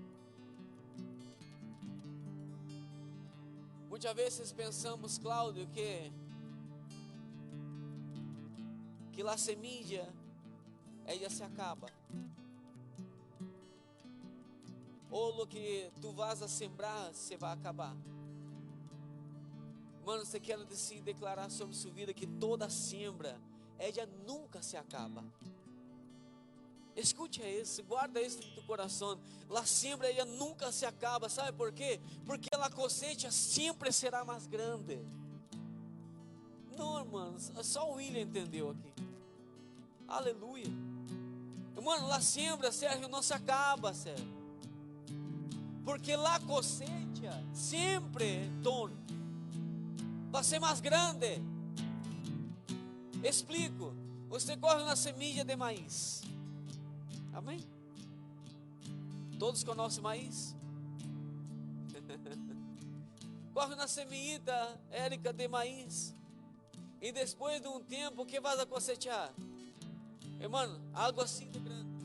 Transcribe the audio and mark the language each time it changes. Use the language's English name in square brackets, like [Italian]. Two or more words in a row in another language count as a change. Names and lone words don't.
[Spanish] Muchas veces pensamos, Cláudio, que la semilla, ella se acaba. Ou lo que tu vas a sembrar, se [Portuguese] vai acabar. Mano, você quer declarar sobre sua vida que [Spanish] toda siembra, ella nunca se acaba. [Portuguese] Escute isso, guarda isso no teu coração. [Spanish] La siembra, ella nunca se acaba. Sabe por quê? [Portuguese] Porque a cosecha sempre será mais grande. Não, irmãos, só o William entendeu aqui. Aleluia. [Spanish] Mano, la siembra, [Portuguese] Sérgio, não se acaba, Sérgio. Porque [Spanish] la cosecha [Portuguese] sempre, Tom, vai ser mais grande. Explico. Você corre uma semilla de maíz. Amém? Todos conhecem maíz? Corre uma semillita, Érica, de maíz. E depois de um tempo, o que vai a cosechar? Irmão, algo assim de grande.